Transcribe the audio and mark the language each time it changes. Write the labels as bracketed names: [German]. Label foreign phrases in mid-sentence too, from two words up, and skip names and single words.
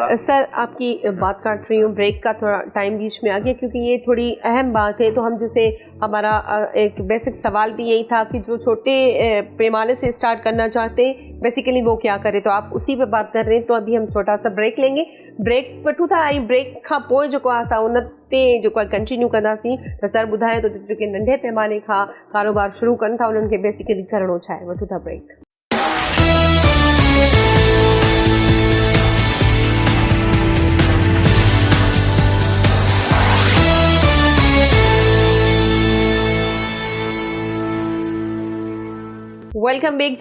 [Urdu] اچھا سر, آپ کی بات کاٹ رہی ہوں, بریک کا تھوڑا ٹائم بیچ میں آ گیا کیونکہ یہ تھوڑی اہم بات ہے. تو ہم جیسے ہمارا ایک بیسک سوال بھی یہی تھا کہ جو چھوٹے پیمانے سے اسٹارٹ کرنا چاہتے ہیں بیسیکلی وہ کیا کرے, تو آپ اسی پہ بات کر رہے ہیں. تو ابھی ہم چھوٹا سا بریک لیں گے. [Sindhi] بریک वठूं था ऐं ब्रेक खां पोइ जेको आहे असां उन ते जेको आहे कंटिन्यू कंदासीं. त सर ॿुधाए थो जेके नंढे पैमाने खां कारोबार शुरू कनि था उन्हनि खे बेसिकली करिणो छा आहे. वठूं था ब्रेक. [English] welcome back [Sindhi] जी.